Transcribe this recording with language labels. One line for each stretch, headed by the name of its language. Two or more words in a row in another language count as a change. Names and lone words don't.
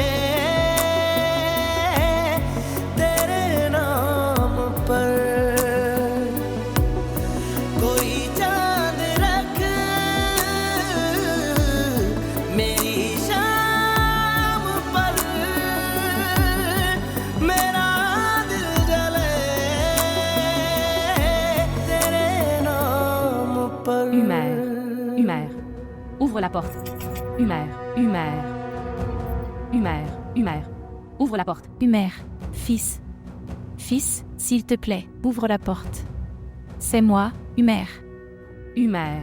Urdu: تیرے نام پر کوئی چاند رکھ میری شام پر میرا دل جلے تیرے نام پر
French: Humer. Humer. Ouvre la porte. Humer. Humer. Humer. Humer. Ouvre la porte. Humer, fils. Fils, s'il te plaît, ouvre la porte. C'est moi, Humer. Humer.